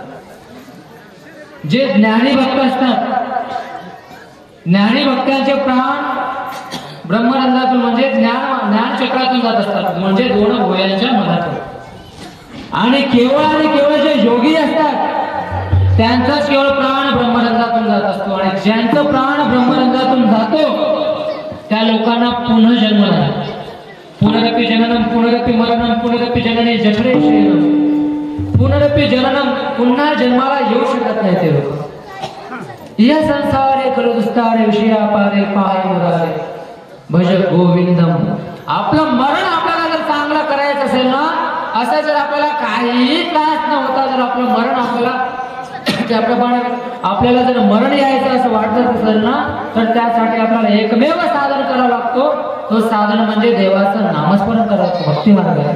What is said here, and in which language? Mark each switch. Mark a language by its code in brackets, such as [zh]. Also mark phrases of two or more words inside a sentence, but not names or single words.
[mr] जे ज्ञानी भक्त असतात, ज्ञानी भक्तांचे प्राण ब्रह्मरंध्रातून म्हणजे ज्ञान चक्रातून जात असतात, म्हणजे दोन भुवयांच्या मधातून. आणि केवळ जे योगी असतात त्यांचाच केवळ प्राण ब्रह्मरंध्रातून जात असतो. आणि ज्यांचं प्राण ब्रह्मरंध्रातून जातो त्या लोकांना पुन्हा जन्म नाही. [sa] पुनरपि जननम पुनरपि मरणम पुनरपि जननी जठरे शयनम. पुनरपि जननम, [mr] पुन्हा जन्माला येऊ शकत नाही ते लोक. [sa] या संसारे खरु दुस्तारे विषया पारे पाय मुरारे भज गोविंदम. [mr] आपलं मरण आपल्याला जर चांगलं करायचं असेल ना, असं जर आपल्याला काही त्रास न होता जर आपलं मरण आपल्याला आपल्याला जर मरण यायचं असं वाटत असेल ना, तर त्यासाठी आपल्याला एकमेव साधन करावं लागतो. तो साधन म्हणजे देवाचं नामस्मरण करायचं, भक्ती मार्ग आहे.